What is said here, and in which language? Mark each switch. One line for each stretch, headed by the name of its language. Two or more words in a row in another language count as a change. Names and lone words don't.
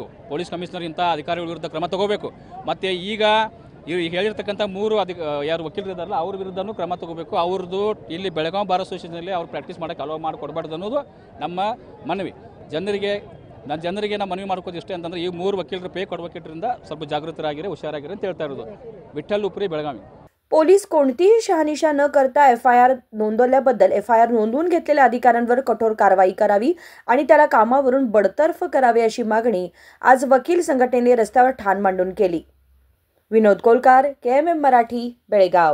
Kannada: ಪೊಲೀಸ್ ಕಮಿಷನರ್ ಇಂಥ ಅಧಿಕಾರಿಗಳ ವಿರುದ್ಧ ಕ್ರಮ ತಗೋಬೇಕು. ಮತ್ತು ಈಗ ಹೇಳಿರ್ತಕ್ಕಂಥ 3 ಯಾರು ವಕೀಲರು ಇದ್ದಾರಲ್ಲ ಅವ್ರ ವಿರುದ್ಧನೂ ಕ್ರಮ ತಗೋಬೇಕು. ಅವ್ರದ್ದು ಇಲ್ಲಿ ಬೆಳಗಾವಿ
English: bar associationಲ್ಲಿ
Kannada: ಅವ್ರು ಪ್ರಾಕ್ಟೀಸ್ ಮಾಡೋಕ್ಕೆ ಅಲೋ ಮಾಡಿಕೊಡ್ಬಾರ್ದು ಅನ್ನೋದು ನಮ್ಮ ಮನವಿ. ಜನರಿಗೆ ನಾವು ಮನವಿ ಮಾಡ್ಕೋದು ಇಷ್ಟೇ ಅಂತಂದರೆ, ಈ 3 ವಕೀಲರು
English: fake advocateರಿಂದ
Kannada: ಸ್ವಲ್ಪ ಜಾಗೃತರಾಗಿರಿ, ಹುಷಾರಾಗಿರಿ ಅಂತ ಹೇಳ್ತಾ ಇರೋದು. ವಿಠಲ್ ಉಪ್ರಿ, ಬೆಳಗಾವಿ.
Marathi: पोलीस कोणतीही शहानिशा न करता FIR नोंदवल्याबद्दल FIR नोंदवून घेतलेल्या अधिकाऱ्यांवर कठोर कारवाई करावी आणि त्याला कामावरून बडतर्फ करावे अशी मागणी आज वकील संघटनेने रस्त्यावर ठाण मांडून केली. विनोद कोलकार, KMM मराठी, बेळगाव.